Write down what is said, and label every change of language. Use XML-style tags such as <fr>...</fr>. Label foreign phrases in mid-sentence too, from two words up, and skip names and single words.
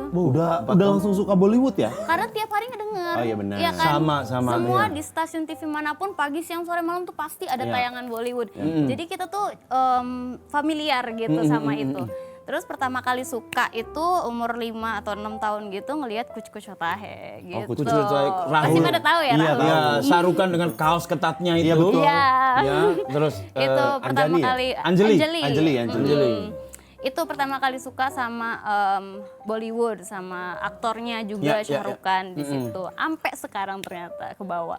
<id>Udah langsung suka Bollywood ya? Karena tiap hari ngedenger. Oh, iya benar. Iya kan? Sama, Semua iya. di stasiun TV manapun pagi, siang, sore, malam tuh pasti ada Iya. tayangan Bollywood. Jadi kita tuh familiar gitu sama itu. Terus pertama kali suka itu umur 5 atau 6 tahun gitu ngelihat Kuch Kuch Hota Hai gitu. Kuch Kuch Hota Hai, Pasti Rahul. pada tahu ya, Iya, Rahul. Ya, sarukan dengan kaos ketatnya itu. Iya, betul. Iya. Ya, terus Itu pertama Anjali ya? kali Anjali. Itu pertama kali suka sama Bollywood, sama aktornya juga Ya, ya, Shah Rukh Khan di situ. Sampai sekarang ternyata ke bawah.</id>